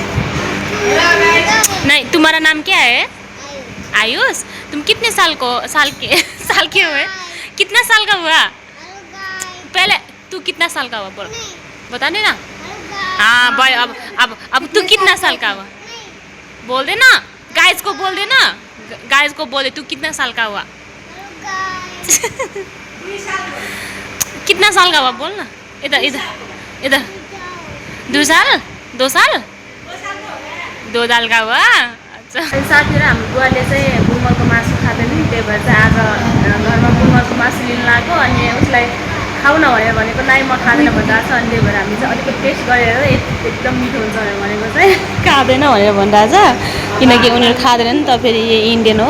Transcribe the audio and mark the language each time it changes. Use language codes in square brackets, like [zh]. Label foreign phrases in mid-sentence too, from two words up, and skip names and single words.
[hi] नहीं तुम्हारा नाम क्या है आयुष तुम कितने साल के हुए कितना साल का हुआ पहले तू कितना साल का हुआ बोल बता देना हाँ भाई अब तू कितना साल का हुआ बोल देना गाइस को बोल देना गाइस को बोल दे तू कितना साल का हुआ कितना साल का हुआ बोल ना इधर 2 साल 2 साल 2 साल का हुआ [ne] साथीहरु हाम्रो बुवाले चाहिँ बुमलको मासु खाँदैन नि त्यही भएर चाहिँ आज घरमा बुमलको मासु लिन लाग्यो अनि उसलाई खाऊ न भनेको नाइ म खाँदैन भनिरहेको छ अनि त्यही भएर हामी चाहिँ अलिकति टेस्ट गरेर एकदम मिठो हुन्छ भनेको चाहिँ खाँदैन भनेर भनिरहेछ किनकि उनीहरू खाँदैन नि त फेरि इन्डियन हो